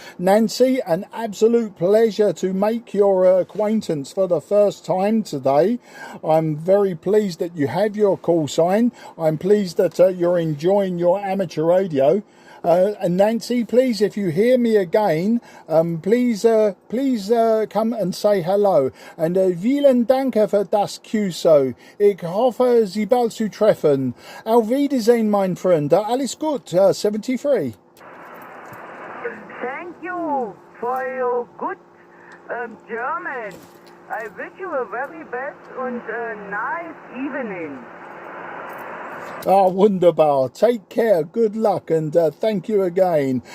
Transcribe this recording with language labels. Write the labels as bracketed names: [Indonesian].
[English] Nancy, an absolute pleasure to make your acquaintance for the first time today. I'm very pleased that you have your call sign. I'm pleased that you're enjoying your amateur radio. And Nancy, please, if you hear me again, please come and say hello. [German] And vielen Dank für das QSO. Ich hoffe, Sie bald zu treffen. Auf Wiedersehen, mein Freund. Alles gut, 73. [English] Thank you for your good German. I wish you a very best and a nice evening. [German] Ah, wunderbar. [English] Take care, good luck, and thank you again.